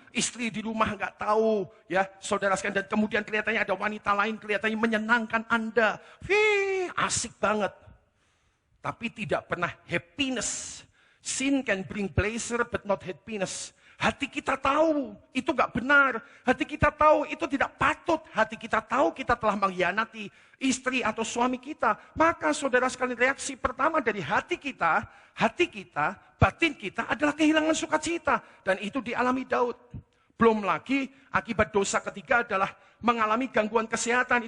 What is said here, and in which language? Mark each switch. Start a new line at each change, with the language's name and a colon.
Indonesian: Istri di rumah nggak tahu, ya, saudara sekalian. Dan kemudian kelihatannya ada wanita lain, kelihatannya menyenangkan Anda. Asik banget. Tapi tidak pernah happiness.
English: Sin can bring pleasure but not happiness.
Indonesian: Hati kita tahu itu nggak benar. Hati kita tahu itu tidak patut. Hati kita tahu kita telah mengkhianati istri atau suami kita. Maka saudara sekalian, reaksi pertama dari hati kita, batin kita adalah kehilangan sukacita. Dan itu dialami Daud. Belum lagi akibat dosa ketiga adalah mengalami gangguan kesehatan.